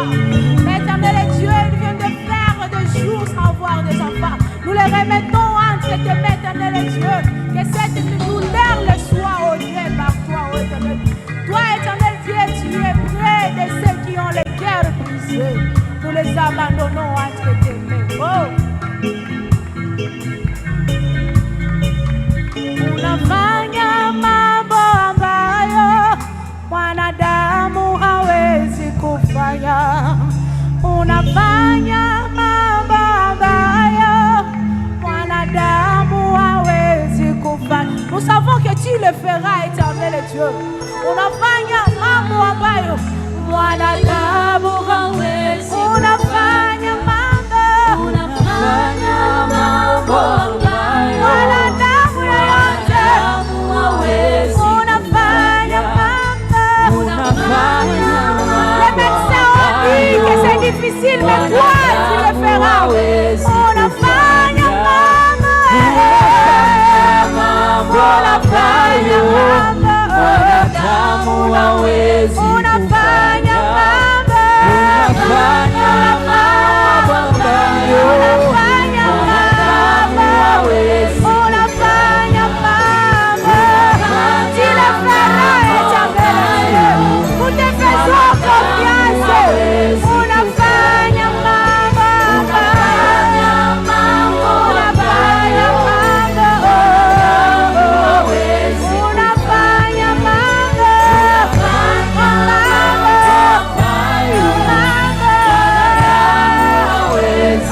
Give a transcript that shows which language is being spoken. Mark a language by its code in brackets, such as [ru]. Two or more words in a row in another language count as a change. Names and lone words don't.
[fr] Mais éternel Dieu, ils viennent de faire des jours sans avoir des enfants. Nous les remettons entre tes mains, éternel Dieu. Que cette douleur le soit ôtée par toi, ô éternel. Toi, éternel Dieu, tu es près de ceux qui ont les cœurs brisés. Nous les abandonnons entre tes mains. Oh! [sw] Unafanya mambo ambayo wanadamu hawezi kufanya. Unafanya mambo ambayo wanadamu hawezi kufanya. [fr] Nous savons que tu le feras, éternel Dieu. [sw] Unafanya mambo ambayo wanadamu hawezi. Unafanya mambo. Unafanya mambo ambayo wanadamu [fr] les médecins ont dit que c'est difficile, mais toi tu le feras. [sw] Unafanya mambo, unafanya mambo, wanadamu hawezi kufanya. Unafanya mambo, unafanya mambo, unafanya mambo, hawezi. Unafanya mambo, [fr] tu le feras, éternel Dieu. Nous te faisons confiance. [sw] Unafanya mambo, unafanya mambo, unafanya mambo, hawezi. Unafanya mambo, unafanya mambo, hawezi.